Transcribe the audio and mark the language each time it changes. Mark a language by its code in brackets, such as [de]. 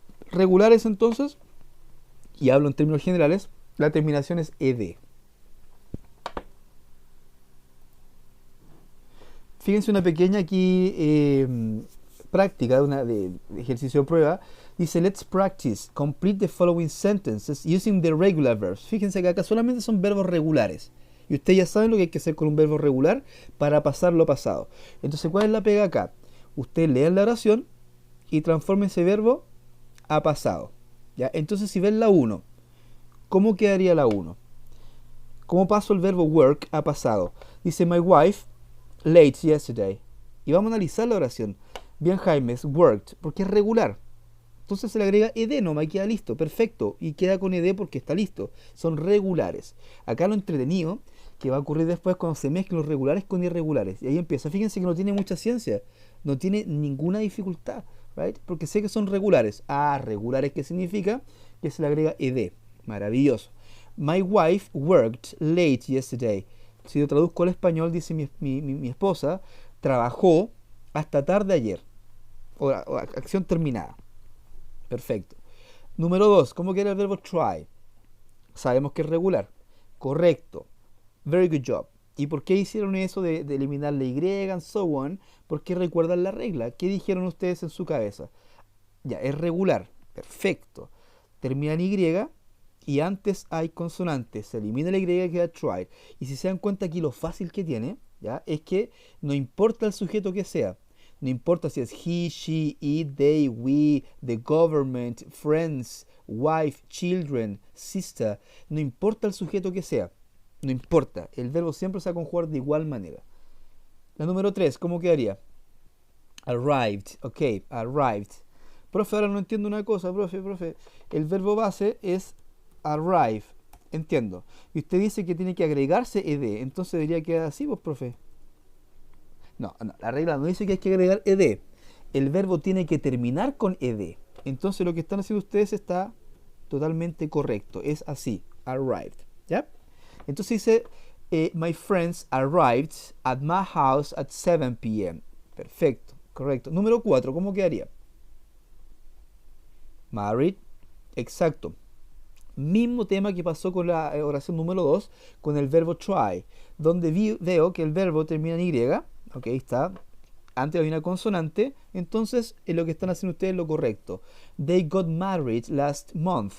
[es] Regulares entonces, y hablo en términos generales, la terminación es ed. Fíjense una pequeña aquí práctica de ejercicio de prueba. [en] Dice, let's practice, complete the following sentences using the regular verbs. [es] Fíjense que acá solamente son verbos regulares. Y ustedes ya saben lo que hay que hacer con un verbo regular para pasarlo a pasado. Entonces, ¿cuál es la pega acá? Ustedes leen la oración y transformen ese verbo a pasado. ¿Ya? Entonces, si ven la 1, ¿cómo quedaría la 1? ¿Cómo paso el verbo work a pasado? [en] Dice, my wife late yesterday. [es] Y vamos a analizar la oración. Bien, Jaimes, worked, porque es regular. Entonces se le agrega ed nomás y queda listo, perfecto. Y queda con ed porque está listo. Son regulares. Acá lo entretenido que va a ocurrir después cuando se mezclen los regulares con irregulares. Y ahí empieza. Fíjense que no tiene mucha ciencia. No tiene ninguna dificultad. [en] Right? [es] Porque sé que son regulares. Ah, regulares, ¿qué significa? Que se le agrega ed. Maravilloso. [en] My wife worked late yesterday. [es] Si lo traduzco al español, dice mi esposa, trabajó hasta tarde ayer. O acción terminada. Perfecto. Número 2, ¿cómo queda el verbo try? Sabemos que es regular. Correcto. [en] Very good job. [es] ¿Y por qué hicieron eso de eliminar la Y [en] and so on? [es] Porque recuerdan la regla. ¿Qué dijeron ustedes en su cabeza? Ya, es regular. Perfecto. Termina en Y y antes hay consonantes. Se elimina la Y y queda try. Y si se dan cuenta aquí lo fácil que tiene, ¿ya? Es que no importa el sujeto que sea. No importa si es [en] he, she, it, they, we, the government, friends, wife, children, sister. [es] No importa el sujeto que sea. No importa. El verbo siempre se va a conjugar de igual manera. La número 3, ¿cómo quedaría? Arrived. Ok, arrived. Profe, ahora no entiendo una cosa, profe. El verbo base es arrive. Entiendo. Y usted dice que tiene que agregarse ed. Entonces debería quedar así, pues, profe. No, la regla no dice que hay que agregar ed. El verbo tiene que terminar con ed. Entonces lo que están haciendo ustedes está totalmente correcto. Es así, arrived. ¿Ya? Entonces dice, [en] my friends arrived at my house at 7 p.m. [es] Perfecto, correcto. Número 4, ¿cómo quedaría? Married. Exacto. Mismo tema que pasó con la oración número 2, con el verbo try, donde veo que el verbo termina en Y. Ok, está. Antes había una consonante. Entonces, lo que están haciendo ustedes es lo correcto. [en] They got married last month.